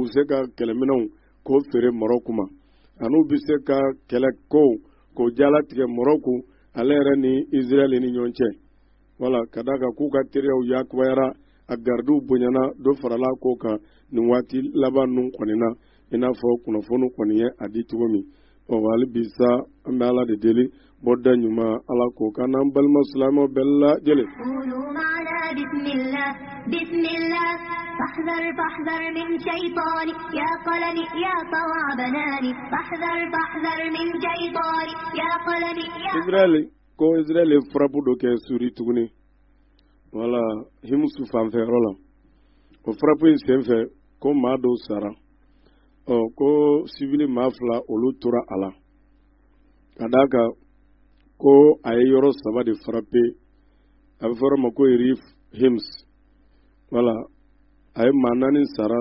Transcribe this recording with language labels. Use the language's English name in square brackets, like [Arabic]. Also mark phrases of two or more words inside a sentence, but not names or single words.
[Bambara] bɛ se ka kɛlɛminɛnw k'o feere Maroc ma an'u bɛ se ka kɛlɛ k'o jalatigɛ Maroc ale yɛrɛ ni Israël ni ɲɔgɔn cɛ voilà ka d'a kan k'u ka teriyaw yakubayara a gardiw bonyana dɔ farala k'o kan nin waati laban ninnu kɔni na i n'a fɔ kunnafoni kɔni ye a di cogo min hali bi sa an bɛ Ala de deli bɔda ɲuman Ala k'o k'an n'an balima silamɛw bɛɛ lajɛlen [Arabic] فاحذر فاحذر من شيطاني يا قلمي يا طوع بناني فاحذر من شيطاني يا قلمي يا [Bambara] Israël frappe do kɛ suri tuguni wala Himsu fanfɛ yɔrɔ la o frappe in senfɛ ko maa dɔw sara ko civil maa 2 olu tora a la ka d'a kan ko a ye yɔrɔ 3 de frappe a bɛ fɔ o ma ko Rif Hims voilà a ye maa 4 sara